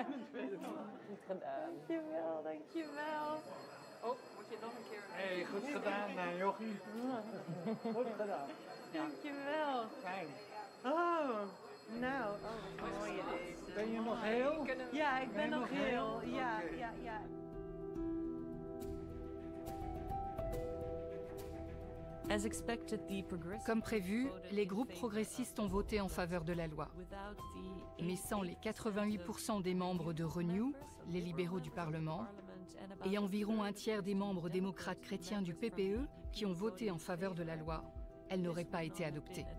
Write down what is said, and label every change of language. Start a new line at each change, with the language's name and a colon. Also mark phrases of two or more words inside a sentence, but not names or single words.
Dutch: Goed gedaan. Dankjewel, dankjewel. Oh, moet je nog een keer... Hey, goed gedaan, jochie. Goed gedaan. Dankjewel. Fijn. Oh, nou, wat een mooie deze. Ben je nog heel? Ja, ik ben nog heel. Ja, ja, ja.
French: Comme prévu, les groupes progressistes ont voté en faveur de la loi. Mais sans les 88% des membres de Renew, les libéraux du Parlement, et environ un tiers des membres démocrates chrétiens du PPE qui ont voté en faveur de la loi, elle n'aurait pas été adoptée.